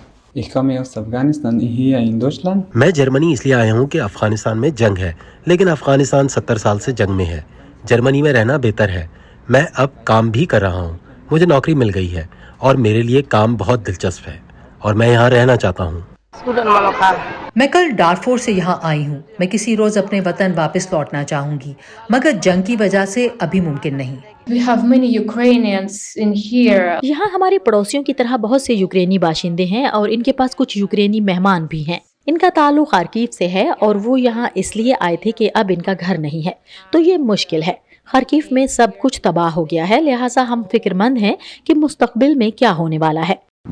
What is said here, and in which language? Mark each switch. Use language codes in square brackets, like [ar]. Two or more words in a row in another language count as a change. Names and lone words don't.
[de] Ich komme aus Afghanistan, hier in Deutschland. [ur] میں جرمنی اس لیے آیا ہوں کہ افغانستان میں جنگ ہے، لیکن افغانستان 70 سال سے جنگ میں ہے۔ جرمنی میں رہنا بہتر ہے۔ میں اب کام بھی کر رہا ہوں، مجھے نوکری مل گئی ہے اور میرے لیے کام بہت دلچسپ ہے اور میں یہاں رہنا چاہتا ہوں۔ میں کل ڈارفور سے یہاں آئی ہوں۔ میں کسی روز اپنے وطن واپس لوٹنا چاہوں گی، مگر جنگ کی وجہ سے ابھی ممکن نہیں۔ [en] We have many Ukrainians in here. [ur] یہاں ہمارے پڑوسیوں کی طرح بہت سے یوکرینی باشندے ہیں اور ان کے پاس کچھ یوکرینی مہمان بھی ہیں۔ ان کا تعلق خارکیو سے ہے اور وہ یہاں اس لیے آئے تھے کہ اب ان کا گھر نہیں ہے، تو یہ مشکل ہے۔ خارکیو میں سب کچھ تباہ ہو گیا ہے، لہٰذا ہم فکر مند ہیں کہ مستقبل میں کیا ہونے والا ہے۔